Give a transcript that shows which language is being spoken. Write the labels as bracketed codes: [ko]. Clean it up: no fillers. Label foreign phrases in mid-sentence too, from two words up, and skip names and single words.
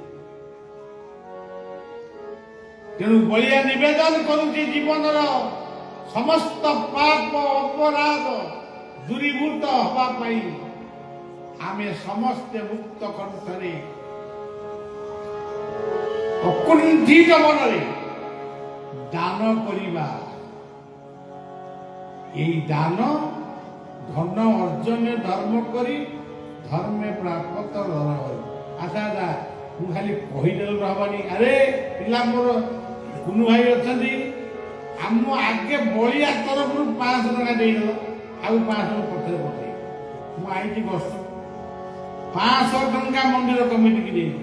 [or] ତେଣୁ ବଳିଆ ନିବେଦନ କରୁଛି, ଜୀବନର ସମସ୍ତ ପାପ ଅପରାଧ ଦୂରୀଭୂତ ହେବା ପାଇଁ ଆମେ ସମସ୍ତେ ମୁକ୍ତ କଣ୍ଠରେ ଅକୁଣ୍ଠିତ ମନରେ ଦାନ କରିବା। ଏଇ ଦାନ ଧନ ଅର୍ଜନେ ଧର୍ମ କରି ଧର୍ମେ ପ୍ରାପ୍ତ ଧର। ଆଚ୍ଛା ଆଚ୍ଛା ମୁଁ ଖାଲି କହିଦେଲେ ହବନି। ଆରେ ପିଲା ମୋର କୁନୁ ଭାଇ ଅଛନ୍ତି, ଆମ ଆଗେ ବଳିଆ ତରଫରୁ 500 ଟଙ୍କା ଦେଇଦେଲ, ଆଉ 500 ପଛରେ ପଠେଇ। ମୁଁ ଆଇଛି ଗସ୍ତ, 500 ଟଙ୍କା ମନ୍ଦିର କମିଟିକି ଦେଇଛି।